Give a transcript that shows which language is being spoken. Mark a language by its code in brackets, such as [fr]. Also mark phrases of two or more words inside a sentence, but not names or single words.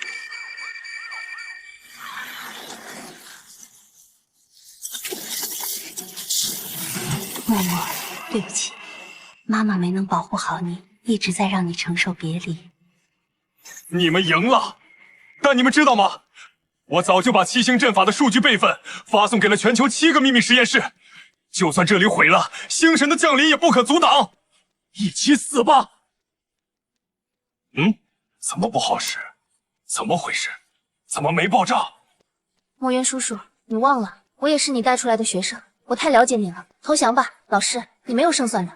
[zh] 默默，對不起。媽媽沒能保護好你，一直在讓你承受別離。你們贏了，但你們知道嗎？我早就把七星陣法的數據備份發送給了全球7個秘密實驗室。就算這裡毀了，星神的降臨也不可阻擋。一起死吧！怎么不好使？怎么回事？怎么没爆炸？墨渊叔叔，你忘了，我也是你带出来的学生，我太了解你了。投降吧，老师，你没有胜算的。